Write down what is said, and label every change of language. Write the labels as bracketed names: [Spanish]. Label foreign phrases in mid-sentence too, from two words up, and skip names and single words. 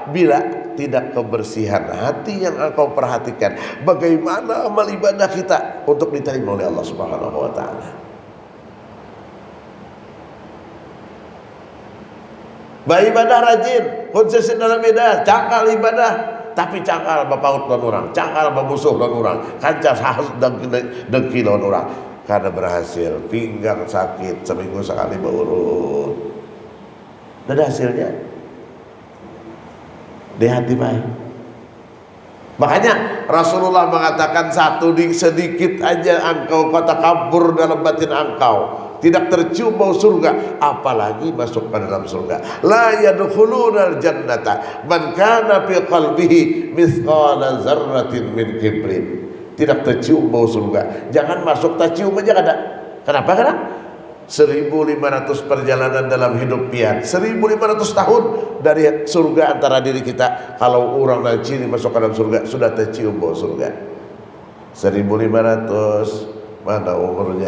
[Indonesian] Bila tidak kebersihan hati yang engkau perhatikan, bagaimana amal ibadah kita untuk diterima oleh [Arabic] الله سبحانه وتعالى. [Indonesian] Beribadah rajin, konsisten dalam ibadah, [Banjar] cakal ibadah, tapi cakal bapaut lawan orang, cakal bamusuh lawan orang, kancas hasud dengki lawan orang. [Indonesian] Karena berhasil, pinggang sakit seminggu sekali berurut. Dan hasilnya di hati baik. Makanya Rasulullah mengatakan sedikit aja engkau kata kabur dalam batin engkau, tidak tercium bau surga, apalagi masuk ke dalam surga. [Arabic] لا يدخل الجنة من كان في قلبه مثقال ذرة من كبر. [Indonesian] Tidak tercium bau surga. Jangan masuk tercium aja kada. Kenapa? Karena 1.500 perjalanan dalam hidup pian, 1.500 tahun dari surga antara diri kita. Kalau orang ciri masuk ke dalam surga sudah tercium bau surga. 1.500 mana umurnya?